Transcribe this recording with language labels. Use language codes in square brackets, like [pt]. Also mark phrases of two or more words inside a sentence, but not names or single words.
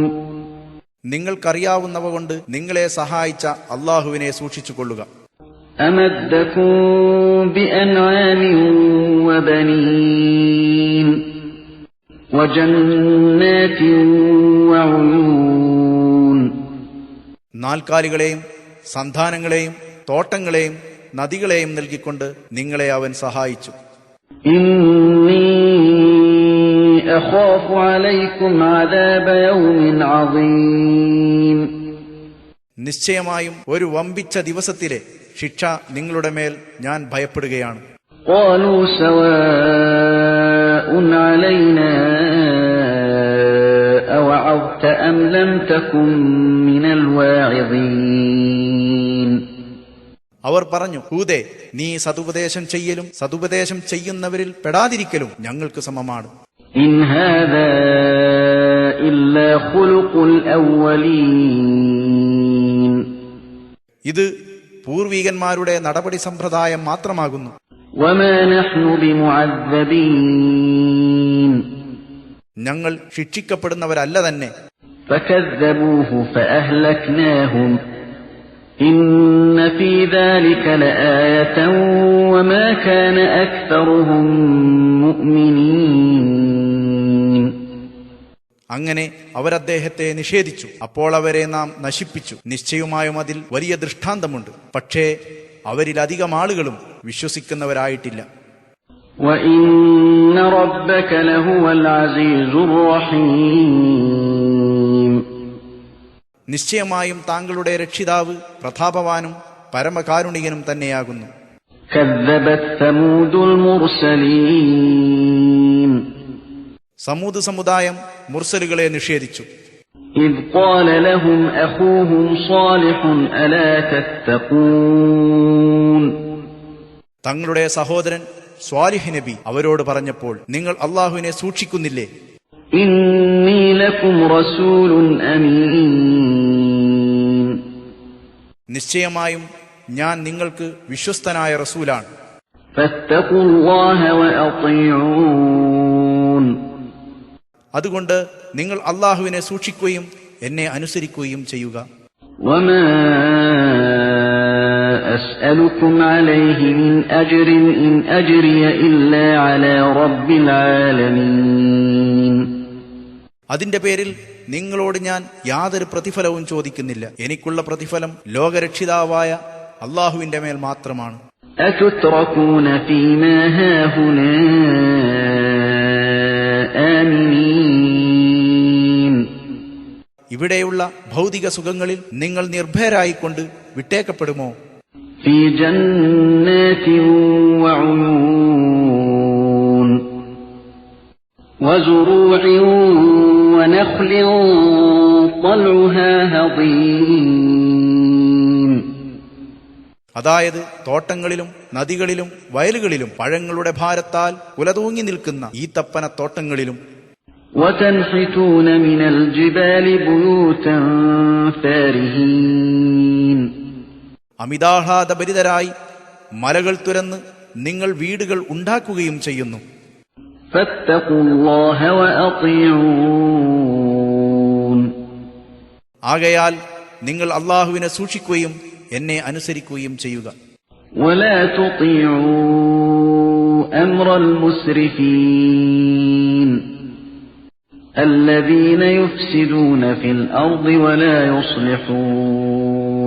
[ml] നിങ്ങൾക്കറിയാവുന്നവ കൊണ്ട് നിങ്ങളെ സഹായിച്ച അള്ളാഹുവിനെ സൂക്ഷിച്ചുകൊള്ളുക. [ar] أَمَدَّكُم بِأَنْعَامٍ وَبَنِينَ وَجَنَّاتٍ وَعُيُونٍ [ml] നാൽക്കാലികളെയും സന്താനങ്ങളെയും തോട്ടങ്ങളെയും നദികളെയും നൽകിക്കൊണ്ട് നിങ്ങളെ അവൻ സഹായിച്ചു. [ar] إِنِّي أَخَافُ عَلَيْكُمْ عَذَابَ يَوْمٍ عَظِيمٍ [ml] നിശ്ചയമായും ഒരു വമ്പിച്ച ദിവസത്തിലെ ശിക്ഷ നിങ്ങളുടെ മേൽ ഞാൻ ഭയപ്പെടുകയാണ്. [ar] قَالُوا سَوَاءٌ عَلَيْنَا أَوَعَظْتَ أَمْ لَمْ تَكُنْ مِنَ الْوَاعِظِينَ [ml] അവർ പറഞ്ഞു, ഹൂദേ, നീ സതുപദേശം ചെയ്യലും സതുപദേശം ചെയ്യുന്നവരിൽ പെടാതിരിക്കലും ഞങ്ങൾക്ക് സമമാണ്. [ar] إِنْ هَذَا إِلَّا خُلُقُ الْأَوَّلِينَ [ml] ഇത് പൂർവീകന്മാരുടെ നടപടി സമ്പ്രദായം മാത്രമാകുന്നു. [ar] وَمَا نَحْنُ بِمُعَذَّبِينَ [ml] ഞങ്ങൾ ശിക്ഷിക്കപ്പെടുന്നവരല്ല തന്നെ. [ar] فَكَذَّبُوهُ فَأَهْلَكْنَاهُمْ إِنَّ فِي ذَلِكَ لَآيَةً وَمَا كَانَ أَكْثَرُهُم مُؤْمِنِينَ [ml] അങ്ങനെ അവരദ്ദേഹത്തെ നിഷേധിച്ചു. അപ്പോൾ അവരെ നാം നശിപ്പിച്ചു. നിശ്ചയമായും അതിൽ വലിയ ദൃഷ്ടാന്തമുണ്ട്. പക്ഷേ അവരിലധികം ആളുകളും വിശ്വസിക്കുന്നവരായിട്ടില്ല. [ar] وَإِنَّ رَبَّكَ لَهُوَ الْعَزِيزُ الرَّحِيمُ [ml] നിശ്ചയമായും താങ്കളുടെ രക്ഷിതാവ് പ്രതാപവാനും പരമകാരുണികനും തന്നെയാകുന്നു. [ar] كَذَّبَتْ ثَمُودُ الْمُرْسَلِينَ [ml] സമൂദ് സമുദായം മുർസലുകളെ നിഷേധിച്ചു. [ar] إِذْ قَالَ لَهُمْ أَخُوهُمْ صَالِحٌ أَلَا تَتَّقُونَ [ml] തങ്ങളുടെ സഹോദരൻ സ്വാലിഹ് നബി അവരോട് പറഞ്ഞപ്പോൾ, നിങ്ങൾ അള്ളാഹുവിനെ സൂക്ഷിക്കുന്നില്ലേ? [ar] إِنِّي لَكُمْ رَسُولٌ أَمِينٌ [ml] നിശ്ചയമായും ഞാൻ നിങ്ങൾക്ക് വിശ്വസ്തനായ റസൂലാണ്. [ar] فَاتَّقُوا اللَّهَ وَأَطِيعُونِ [ml] അതുകൊണ്ട് നിങ്ങൾ അള്ളാഹുവിനെ സൂക്ഷിക്കുകയും എന്നെ അനുസരിക്കുകയും ചെയ്യുക. [ar] وَمَا أَسْأَلُكُمْ عَلَيْهِ مِنْ أَجْرٍ إِنْ أَجْرِيَ إِلَّا عَلَى رَبِّ الْعَالَمِينَ [ml] അതിന്റെ പേരിൽ നിങ്ങളോട് ഞാൻ യാതൊരു പ്രതിഫലവും ചോദിക്കുന്നില്ല. എനിക്കുള്ള പ്രതിഫലം ലോകരക്ഷിതാവായ അള്ളാഹുവിന്റെ മേൽ മാത്രമാണ്. [ar] أتتركون فيما هاهنا آمنين [ml] ഇവിടെയുള്ള ഭൗതിക സുഖങ്ങളിൽ നിങ്ങൾ നിർഭയരായിക്കൊണ്ട് വിട്ടേക്കപ്പെടുമോ? [ar] في جنات وعيون وزروع ونخل طلعها هضيم [ml] അതായത് തോട്ടങ്ങളിലും നദികളിലും വയലുകളിലും പഴങ്ങളുടെ ഭാരത്താൽ കുലതൂങ്ങി നിൽക്കുന്ന ഈ തപ്പന തോട്ടങ്ങളിലും [ar] وتنحتون من الجبال بيوتا فارهين [ml] അമിതാഹ്ലാദഭരിതരായി മലകൾ തുരന്ന് നിങ്ങൾ വീടുകൾ ഉണ്ടാക്കുകയും ചെയ്യുന്നു. [ar] فاتقوا الله وأطيعون [ml] ആകയാൽ നിങ്ങൾ അള്ളാഹുവിനെ സൂക്ഷിക്കുകയും എന്നെ അനുസരിക്കുകയും ചെയ്യുക. [ar] ولا تطيعوا أمر المسرفين الذين يفسدون في الأرض ولا يصلحون